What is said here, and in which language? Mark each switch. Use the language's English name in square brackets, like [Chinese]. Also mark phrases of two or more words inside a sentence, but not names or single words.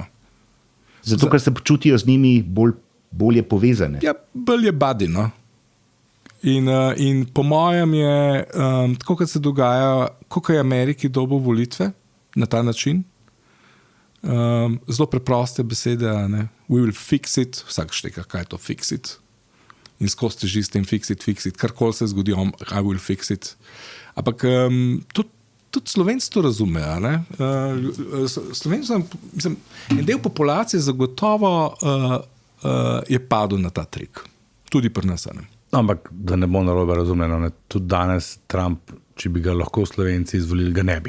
[Slovenian] Zato, ker se počutijo z njimi bolje povezane. Ja, bolj je buddy, no. In po mojem je, tako kot se dogaja, koliko je Ameriki dobil volitve na ta način, zelo preproste besede, ne? [English] We will fix it, [Slovenian] vsak šteka, kaj je to [English] fix it. [Slovenian] In skozi teži s tem [English] fix it, [Slovenian] karkoli se zgodi, [English] I will fix it. [Slovenian] Ampak tudi Slovenci to razumejo. Slovenci, mislim, en del populacije zagotovo je padel na ta trik. Tudi pri nas. Ampak da ne bo narobe razumljeno, tudi danes Trump, če bi ga lahko Slovenci izvolili, ga ne bi.